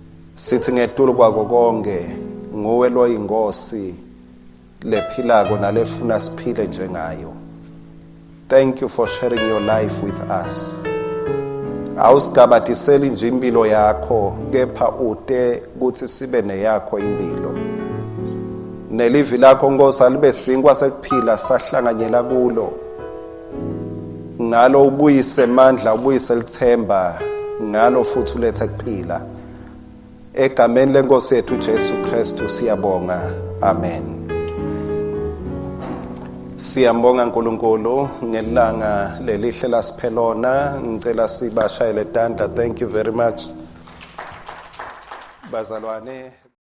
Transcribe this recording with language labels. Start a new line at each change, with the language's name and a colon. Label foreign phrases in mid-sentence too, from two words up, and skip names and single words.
Swati: sithi ngetulo kwako konke nguwe lo ingosi lephilako nalefuna siphile njengayo.
English: Thank you for sharing your life with us.
Zulu: Awusigabatiseli nje impilo yakho, kepha ude kuthi sibe neyakho impilo.
Swati: Nelivi lakho Nkosi alibe sinkwa sekuphila sahlanganyela kulo.
Zulu: Ngalo ubuyise amandla, ubuyise lithemba, ngalo futhi ulethe kuphila. Egameni leNkosi yethu Jesu Kristu siyabonga. Amen. Siyambonga uNkulunkulu ngelanga lelihle lasiphelona.
Swati: Ngicela sibashayele tanda.
English: Thank you very much bazalwane.